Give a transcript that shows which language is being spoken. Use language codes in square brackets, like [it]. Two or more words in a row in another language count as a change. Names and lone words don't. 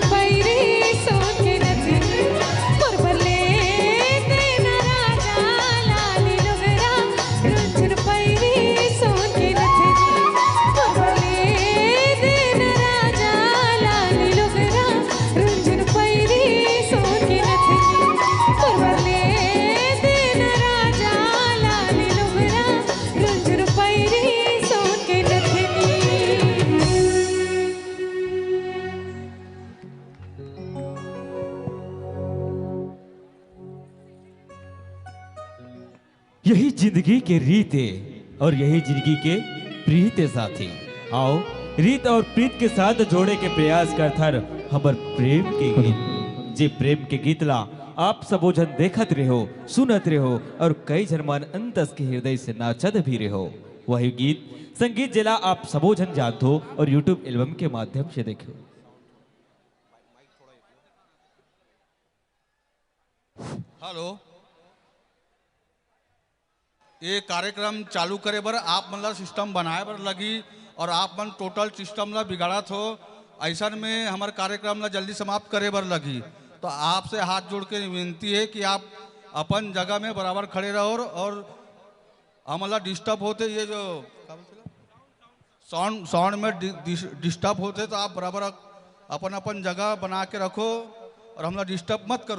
[hne] पैरी सोन के नथनी मुरबर ले देना राजा लाली लुगरा रुंझुन पैरी सोन के नथनी मुरबर ले देना राजा लाली लुगरा रुंझुन पैरी सोन के नथनी मुरबर ले देना राजा लाली लुगरा रुंझुन पैरी सोन के नथनी। यही जिंदगी के रीत है और यही जिंदगी के प्रीत है साथी। आओ रीत और प्रीत के साथ जोड़े के प्रयास करथर हमर प्रेम के गीत जे प्रेम के गीत ला आप सबोजन देखत रहो सुनत रहो और कई जन्मान अंतस के हृदय से नाचत भी रहो। वही गीत संगीत जिला आप सबोजन जानते हो और यूट्यूब एल्बम के माध्यम से देखो। हेलो, ये कार्यक्रम चालू करे बर आप मतलब सिस्टम बनाए बर लगी और आप मन टोटल सिस्टम ला बिगाड़त हो। ऐसा में हमारे कार्यक्रम ला जल्दी समाप्त करे बर लगी, तो आपसे हाथ जोड़ के विनती है कि आप अपन जगह में बराबर खड़े रहो और हमारा डिस्टर्ब होते ये जो साउंड में डिस्टर्ब होते तो आप बराबर अपन अपन जगह बना के रखो और हमारा डिस्टर्ब मत करो।